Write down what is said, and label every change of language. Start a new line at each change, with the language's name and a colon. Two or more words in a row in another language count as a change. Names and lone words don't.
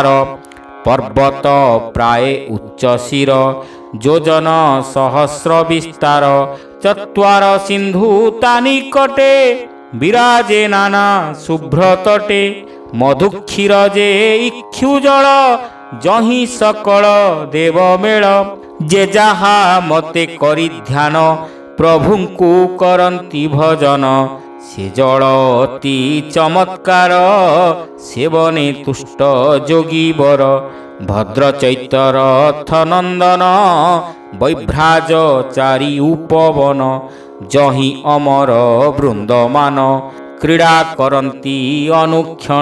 Odia: ପର୍ବତ ପ୍ରାୟ ଉଚ୍ଚ ଶିର ଯୋଜନ ସହସ୍ର ବିସ୍ତାର। ଚତ୍ୱାର ସିନ୍ଧୁ ତାନିକଟେ ବିରାଜେ ନାନା ଶୁଭ୍ର ତଟେ। ମଧୁକ୍ଷୀର ଯେ ଇକ୍ଷୁଜଳ ଯହି ସକଳ ଦେବ ମେଳ। ଯେ ଯାହା ମତେ କରି ଧ୍ୟାନ ପ୍ରଭୁଙ୍କୁ କରନ୍ତି ଭଜନ ସେ ଜଳ ଅତି ଚମତ୍କାର, ସେବନେ ତୁଷ୍ଟ ଯୋଗୀବର। ଭଦ୍ର ଚୈତରଥ ନନ୍ଦନ, ବୈଭ୍ରାଜ ଚାରି ଉପବନ। ଯହିଁ ଅମର ବୃନ୍ଦମାନ, କ୍ରୀଡ଼ା କରନ୍ତି ଅନୁକ୍ଷଣ।